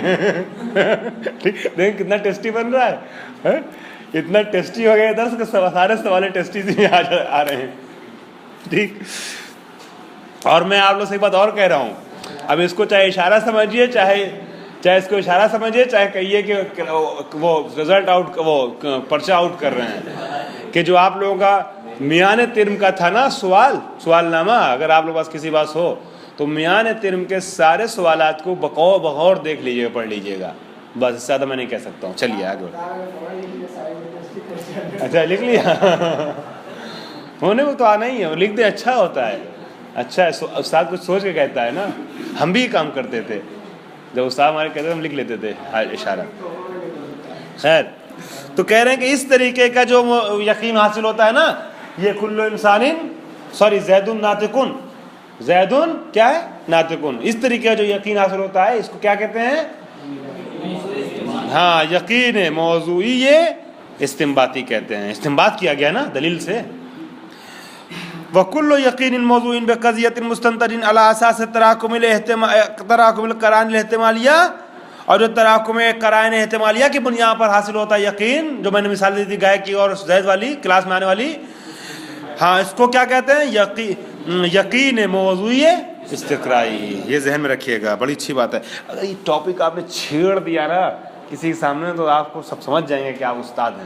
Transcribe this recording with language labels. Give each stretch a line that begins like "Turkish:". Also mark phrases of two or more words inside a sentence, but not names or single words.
Urdu: دیکھیں کتنا ٹیسٹی بن رہا ہے, اتنا ٹیسٹی ہو گیا درس کہ سارے سوال ٹیسٹی سے آ رہے ہیں. ٹھیک. اور میں آپ لوگ سے ایک بات اور کہہ رہا ہوں, اب اس کو چاہے اشارہ سمجھیے چاہے اس کو اشارہ سمجھیے, چاہے کہیے کہ وہ رزلٹ آؤٹ, وہ پرچہ آؤٹ کر رہے ہیں کہ جو آپ لوگوں کا میان ترم کا تھا نا سوال نامہ, اگر آپ لوگوں کے پاس کسی بات ہو تو میان ترم کے سارے سوالات کو بغور دیکھ لیجیے, پڑھ لیجیے گا. بس اس سے زیادہ میں نہیں کہہ سکتا ہوں. چلیے آگے. اچھا لکھ لیا ہونے کو تو آنا ہی ہے, لکھ دیں اچھا ہوتا ہے. اچھا ہے استاد کچھ سوچ کے کہتا ہے نا, ہم بھی کام کرتے تھے جب استاد ہمارے کہتے تھے ہم لکھ لیتے تھے اشارہ. خیر تو کہہ رہے ہیں کہ اس طریقے کا جو یقین حاصل ہوتا ہے نا, یہ
Arabic: کل انسان زید ناطقن,
Urdu: زید کیا ہے ناطقن, اس طریقے کا جو یقین حاصل ہوتا ہے اس کو کیا کہتے ہیں؟ ہاں یقین موضوعی, یہ استنباطی کہتے ہیں. استنباط کیا گیا نا دلیل سے.
Arabic: وَكُلُّ يَقِينٍ مَوْضُوعٍ بِقَضِيَّةٍ مُسْتَنْتَجٍ عَلَى أَسَاسِ تراکم القرائن الاحتمالیہ,
Urdu: اور جو تراکم قرائن احتمالیہ کی بنیاد پر حاصل ہوتا ہے یقین, جو میں نے مثال دی تھی گائے کی اور زید والی کلاس میں آنے والی. ہاں اس کو کیا کہتے ہیں؟ یقین موضوعی استقرائی. یہ ذہن میں رکھیے گا, بڑی اچھی بات ہے. اگر یہ ٹاپک آپ نے چھیڑ دیا نا کسی کے سامنے تو آپ کو سب سمجھ جائیں گے کہ آپ استاد ہیں.